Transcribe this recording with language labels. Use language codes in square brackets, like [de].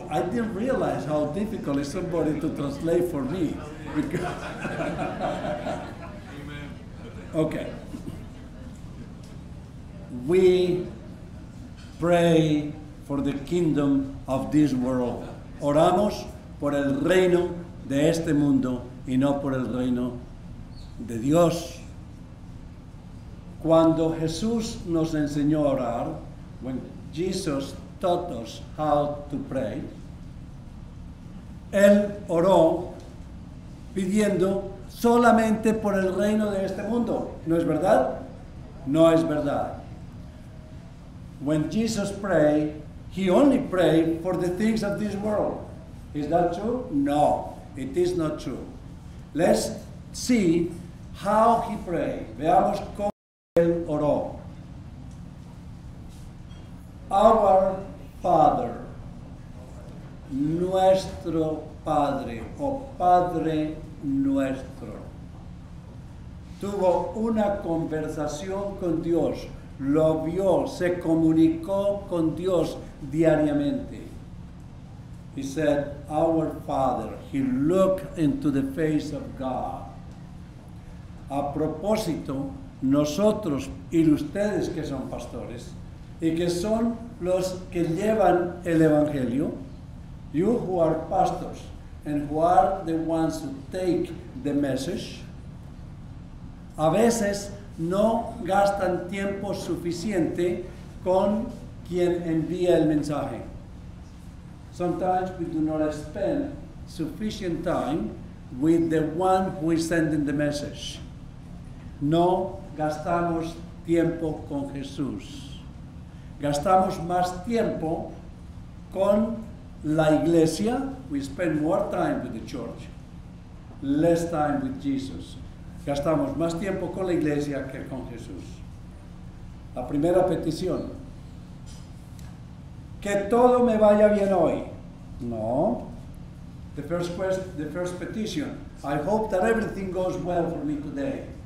[en] I didn't realize how difficult it's somebody to translate for me. Okay. We pray for the kingdom of this world. [es] Oramos por el reino de este mundo y no por el reino de Dios. Cuando Jesús nos enseñó a orar, [en] when Jesus taught us how to pray, [es] Él oró pidiendo solamente por el reino de este mundo. ¿No es verdad? No es verdad. [en] When Jesus prayed, He only prayed for the things of this world. Is that true? No, it is not true. Let's see how He prayed. [es] Veamos cómo Él oró. [en] Our Father, [es] nuestro Padre, o Padre nuestro. Tuvo una conversación con Dios, lo vio, se comunicó con Dios diariamente. [en] He said, our Father. He looked into the face of God. [es] A propósito, nosotros y ustedes que son pastores, y que son los que llevan el evangelio, [en] you who are pastors and who are the ones who take the message, [es] a veces no gastan tiempo suficiente con quien envía el mensaje. [en] Sometimes we do not spend sufficient time with the one who is sending the message. [es] No gastamos tiempo con Jesús. Gastamos más tiempo con la iglesia. [en] We spend more time with the church, less time with Jesus. [es] Gastamos más tiempo con la iglesia que con Jesús. La primera petición. Que todo me vaya bien hoy. [en] No. The first petition. I hope that everything goes well for me today.